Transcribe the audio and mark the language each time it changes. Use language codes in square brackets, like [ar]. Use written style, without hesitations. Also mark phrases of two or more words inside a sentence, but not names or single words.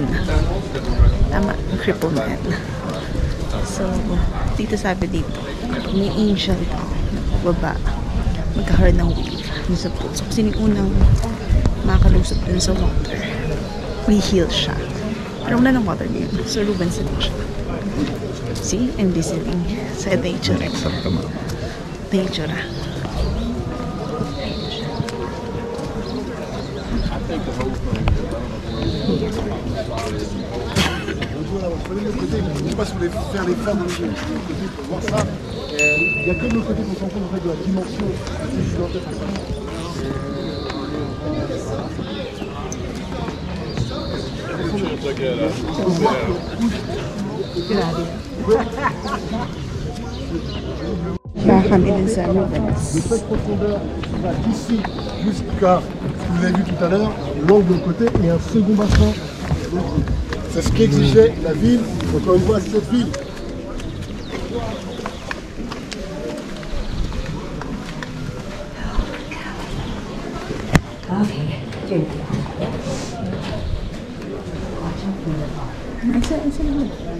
[tl] Tama, [en] crippled man. [tl] So, dito sabi dito, may angel daw na pagbaba. Magkakaroon ng wave sa pool. So, kasi yung unang makalusot dun sa water, may heal siya. Pero wala ng water ngayon. So, Rubens na siya. [en] See? I'm listening sa nature. Nature. [fr] Je sais pas si vous voulez faire les femmes pour voir ça. Il n'y a que de l'autre côté qu'on se rend compte en fait de la dimension. [tl] Kami din sa Rubens. [fr] De cette profondeur va d'ici jusqu'à ce que vous avez vu tout à l'heure, l'angle de côté et un second bassin. C'est ce qu'exigeait la ville, encore une fois cette ville. [tl] Isa naman.